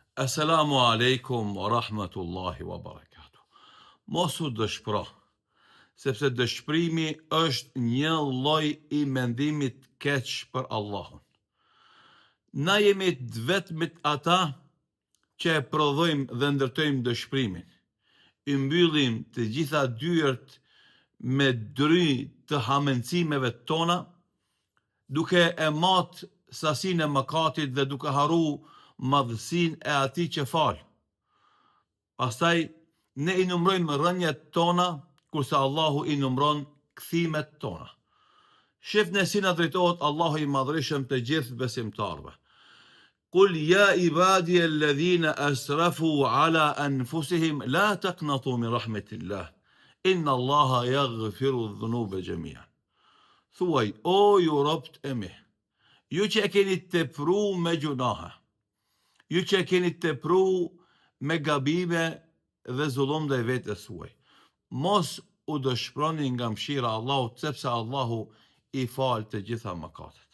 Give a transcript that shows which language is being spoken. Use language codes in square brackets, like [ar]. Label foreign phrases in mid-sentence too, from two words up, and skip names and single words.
[ar] السلام عليكم ورحمة الله وبركاته. [sq] Mos u dëshpëro, sepse dëshpërimi është një lloj I mendimit keq për Allahun. Na jemi të vetmit ata që e prodhojmë dhe ndërtojmë dëshpërimin. I mbyllim të gjitha dyert me dry të hamencimeve tona, duke e matë sasinë e mëkatit dhe duke haru madhësinë e atij që fal. Pastaj ne I numrojmë rënjët tona, kurse Allahu I numron kthimet tona. Shifni si na drejtohet Allahu I madhërisëm të gjithë besimtarëve. [ar] قل يا عبادي الذين أسرفوا على أنفسهم لا تقنطوا من رحمة الله. إن الله يغفر الذنوب جميعا. [sq] Thuaj, o ju robët e mi, ju që e keni tepru me gjunahe, ju që e keni tepru me gabime dhe zullum dhe vetës suaj, mos u dëshproni nga mëshira Allahut, sepse Allahu I fal të gjitha mëkatet.